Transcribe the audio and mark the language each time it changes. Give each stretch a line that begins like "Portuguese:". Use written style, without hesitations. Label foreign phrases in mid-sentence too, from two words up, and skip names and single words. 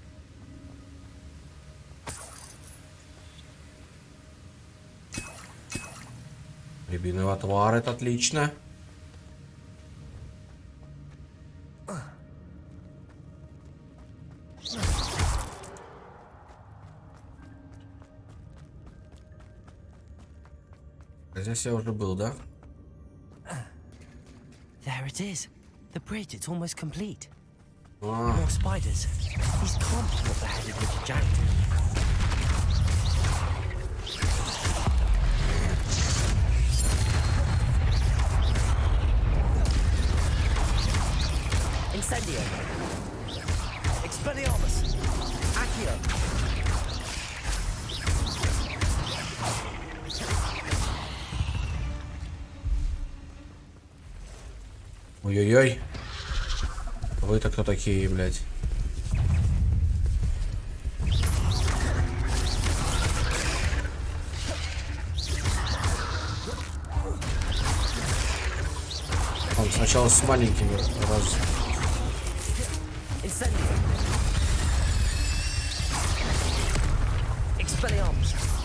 Russian: Рябиновый отвар, это отлично. Здесь я уже был, да?
English: There it is. The bridge, it's almost complete. А, More spiders. These can't be what the headed Richard Jackson.
Latin: Incendio. Expelliarmus. Accio. ой-ой-ой.
Russian: Вы-то кто такие, блядь? Он сначала с маленькими раз.
Latin: Incendio. Expelliarmus.